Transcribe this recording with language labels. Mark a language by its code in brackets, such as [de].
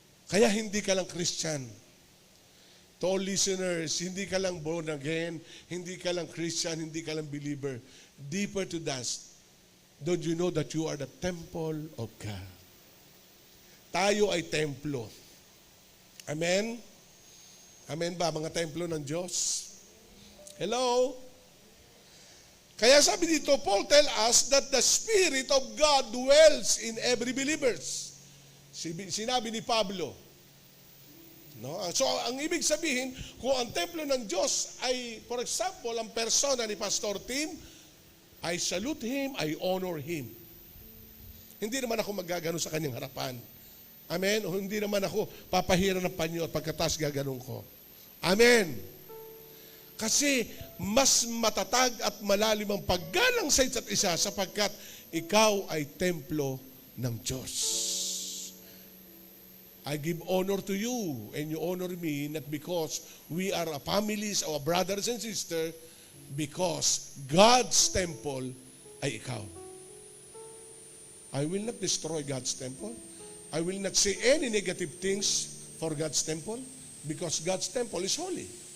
[tl] Kaya hindi ka lang Christian. [en] To all listeners, [tl] hindi ka lang born again, hindi ka lang Christian, hindi ka lang believer. [en] Deeper to that, don't you know that you are the temple of God? [tl] Tayo ay templo. Amen? Amen ba, mga templo ng Diyos? Hello? Kaya sabi dito, [en] Paul tell us that the Spirit of God dwells in every believers. [tl] Sinabi ni Pablo. No? So, ang ibig sabihin, kung ang templo ng Diyos ay, for example, ang persona ni Pastor Tim, [en] I salute him, I honor him. [tl] Hindi naman ako magagano sa kanyang harapan. Amen? O hindi naman ako papahira ng panyo at pagkatas gaganon ko. Amen? Kasi mas matatag at malalim ang paggalang sa isa't isa sapagkat ikaw ay templo ng Diyos. [en] I give honor to you and you honor me not because we are a families or brothers and sisters, because God's temple [tl] ay ikaw. [en] I will not destroy God's temple. I will not say any negative things for God's temple because God's temple is holy.